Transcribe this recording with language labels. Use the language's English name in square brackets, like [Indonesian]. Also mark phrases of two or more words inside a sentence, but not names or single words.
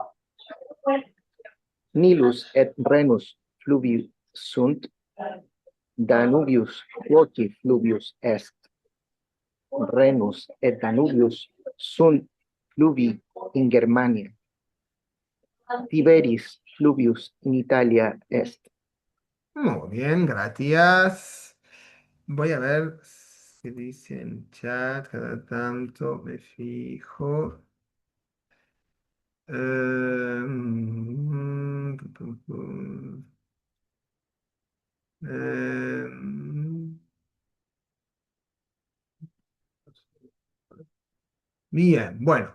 [Latin] Nilus et Renus fluvius sunt. Danubius quoque fluvius est. Renus et Danubius sunt fluvi in Germania. Tiberis fluvius in Italia est. [Spanish] Muy bien, gracias. Voy a ver si dice en chat, cada tanto me fijo. mm, eh, Bien, bueno.